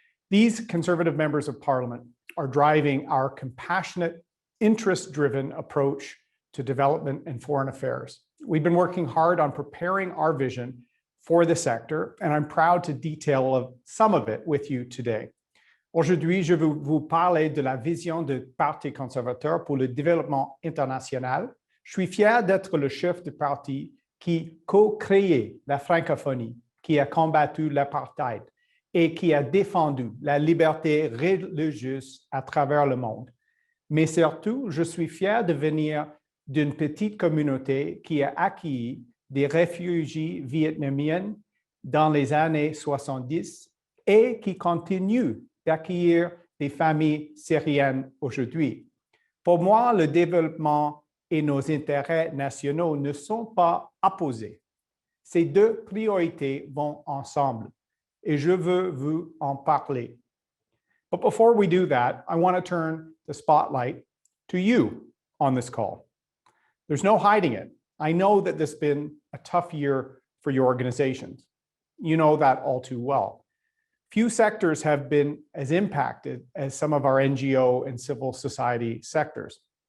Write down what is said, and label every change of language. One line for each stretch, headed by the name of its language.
English: These Conservative members of Parliament are driving our compassionate, interest-driven approach to development and foreign affairs. We've been working hard on preparing our vision for the sector, and I'm proud to detail some of it with you today.
French: Aujourd'hui, je vais vous parler de la vision du Parti conservateur pour le développement international. Je suis fier d'être le chef du parti qui co-créé la francophonie, qui a combattu l'apartheid et qui a défendu la liberté religieuse à travers le monde. Mais surtout, je suis fier de venir d'une petite communauté qui a accueilli des réfugiés vietnamiens dans les années 70 et qui continue d'accueillir des familles syriennes aujourd'hui. Pour moi, le développement et nos intérêts nationaux ne sont pas opposés. Ces deux priorités vont ensemble et je veux vous en parler.
English: But before we do that, I want to turn the spotlight to you on this call. There's no hiding it. I know that this has been a tough year for your organizations. You know that all too well. Few sectors have been as impacted as some of our NGO and civil society sectors.